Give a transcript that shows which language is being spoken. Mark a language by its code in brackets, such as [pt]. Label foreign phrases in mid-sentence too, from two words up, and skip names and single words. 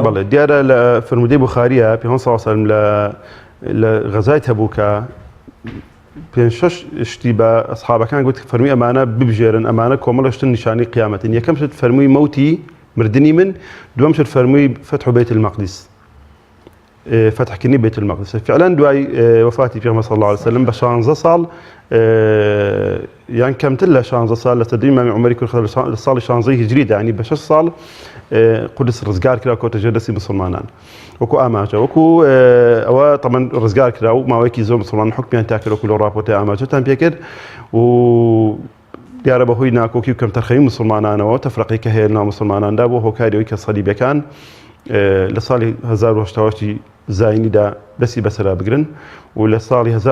[ckb] بەڵێ دیارە لە فەرمودەی بوخاریە پێغەمبەر [ar] صلی الله علیه وسلم [ckb] لە غەزای تەبوکە پێنج شەش شتی بە ئەسحابەکان گوت فەرمووی ئەمانە ببژێرن ئەمانە کۆمەڵە شتن نیشانەی قیامەتن یەکەم شت فەرمووی مەوتی مردنی من دووەم شت فەرمووی [ar] فتح بەیت المەقدس [ckb] فتحکردنی بيت المقدس فعلا دوای وفاتی پێغەمبەر [ar] صلی الله علیه وسلم [ckb] بە 16 ساڵ یان کەمتر لە 16 ساڵ لە سەدری ئیمامی عومەری کوڕخەڵ لە ساڵی 16 هیجریدا ینی بە 6 ساڵ قودس ڕزگار کرا کۆتە ژێر دەستی مسلمانان وەکو ئاماژە وەکو ئەوە تەمەن ڕزگار کرا و ماوەیەکی زۆر مسلمان حکمیان تا کرد وەکو لەو ڕاپۆرتەی ئاماژەتان پێکرد و دیارە بەهۆی ناکۆکی و کەمتەرخەوی مسلمانانەوە تەفرەقەی کە هەیە ناو مسلماناندا بۆ هۆکاریەوەی کە سەلیبەکان لە ساڵی 1970 زاینیدا دەستی بەسەرا بگرن و لە ساڵی